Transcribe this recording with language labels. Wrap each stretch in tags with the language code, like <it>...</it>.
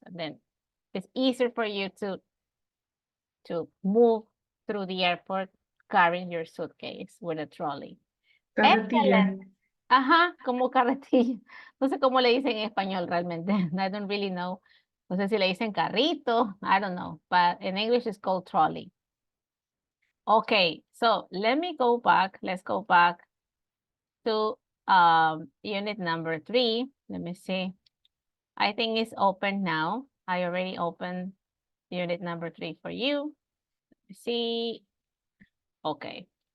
<en>And then it's easier for you to move through the airport carrying your suitcase with a trolley.</en> <es>Carretilla. Excellent. Como carretilla. No sé cómo le dicen en español realmente.</es> <en>I don't really know.</en> <es>No sé si le dicen carrito.</es> <en>I don't know. But in English it's called trolley. Okay, so let me go back. Let's go back to unit number 3. Let me see. I think it's open now. I already opened unit number 3 for you. See. Okay.</en>